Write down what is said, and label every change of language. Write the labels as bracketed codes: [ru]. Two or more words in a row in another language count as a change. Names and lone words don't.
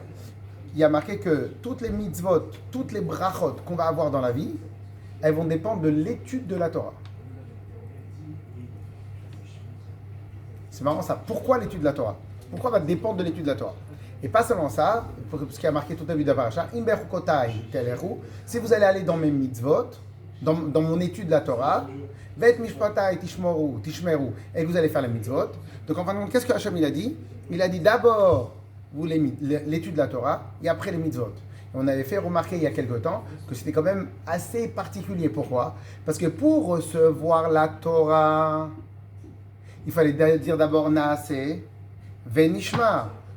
[fr] Il y a marqué que toutes les mitzvot, toutes les brachot qu'on va avoir dans la vie, elles vont dépendre de l'étude de la Torah. C'est marrant ça. Pourquoi l'étude de la Torah? Pourquoi va dépendre de l'étude de la Torah? Et pas seulement ça, parce qu'il y a marqué tout à l'heure de la paracha, si vous allez aller dans mes mitzvot, dans mon étude de la Torah, [he] ואת משפטי תשמרו, [fr] et que vous allez faire les mitzvot. Donc en fin de compte, qu'est-ce que Hachem il a dit? Il a dit d'abord l'étude de la Torah et après les mitzvot. Et on avait fait remarquer il y a quelque temps que c'était quand même assez particulier. Pourquoi? Parce que pour recevoir la Torah, il fallait dire d'abord [he] נעשה, ונשמע.